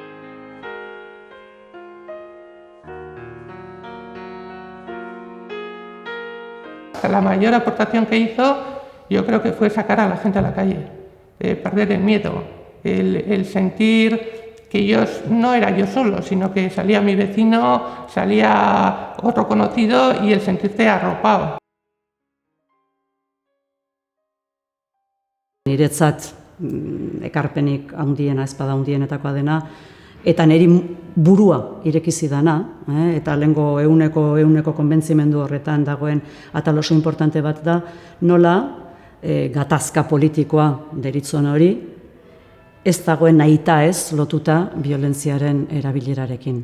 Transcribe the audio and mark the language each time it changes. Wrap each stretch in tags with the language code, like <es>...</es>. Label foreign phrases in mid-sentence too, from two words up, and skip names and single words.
<es>La mayor aportación que hizo, yo creo que fue sacar a la gente a la calle, perder el miedo, el sentir que yo no era yo solo, sino que salía mi vecino, salía otro conocido y el sentirte arropado.</es> <eu>Niretzat ekarpenik handiena, ezpada handienetakoa dena, eta niri burua ireki zidana, eta lehengo euneko konbentzimendu horretan dagoen atal oso importante bat da, nola gatazka politikoa deritzon hori, ez dagoen nahita ez lotuta violentziaren erabilerarekin.</eu>